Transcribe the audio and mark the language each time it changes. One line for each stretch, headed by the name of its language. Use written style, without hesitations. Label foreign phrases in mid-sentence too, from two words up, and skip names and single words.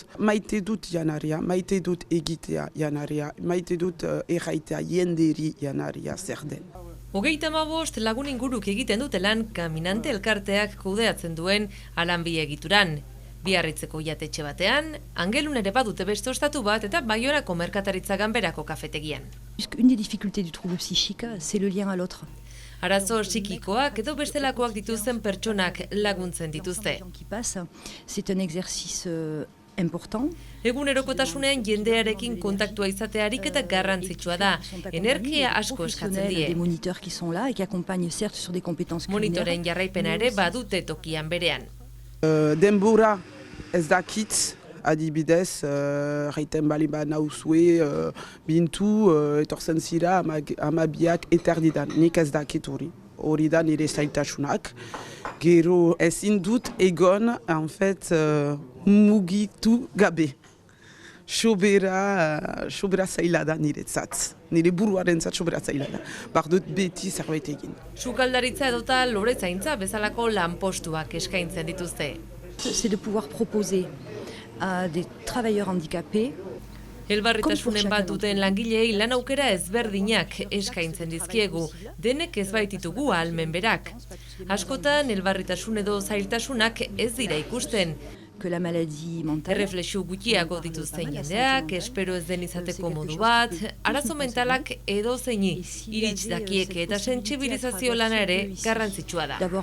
Basque: Maite dut janaria, maite dut egitea janaria, maite dut erraitea jenderi janaria zer den. 35 lagun inguruk egiten dute lan Kaminante elkarteak kudeatzen duen Alanbi egituran. Biarritzeko jatetxe batean, Angelun ere badute beste ostatu bat eta Baionako merkataritza ganberako kafetegian.
French: Une des difficultés du trouble psychique, c'est le lien à l'autre.
Basque: Arazo psikikoak edo bestelakoak dituzten pertsonak laguntzen dituzte.
French: C'est un exercice important.
Basque: Egunerokotasunean jendearekin kontaktua izatea ariketa garrantzitsua da. Energia asko eskatzen die. Monitoren jarraipena ere badute tokian berean. Denbora ez dakit, adibidez, raiten bali ba nauzue, Bintu, etorzen zira amabiak eterdidan, nik ez dakit hori. Hori da nire zailtasunak. Gero ezin dut egon,
French: en fait,
Basque: mugitu gabe. Sobera zaila da niretzat. Nire buruarentzat sobera zaila da. Bardut beti zerbait egin. Sukaldaritza edota loretzaintza bezalako lanpostuak eskaintzen dituzte.
French: C'est de pouvoir proposer à des travailleurs handicapés
Basque: Elbarritasunen bat duten langilei lan aukera ezberdinak eskaintzen dizkiegu, denek ez baititugu ahalmen berak. Askotan elbarritasun edo zailtasunak ez dira ikusten. Erreflexu gutxiago dituzten jendeak, espero ez den izateko modu bat, arazo mentalak edo zeini irits dakieke eta sentsibilizazio lana ere garrantzitsua da.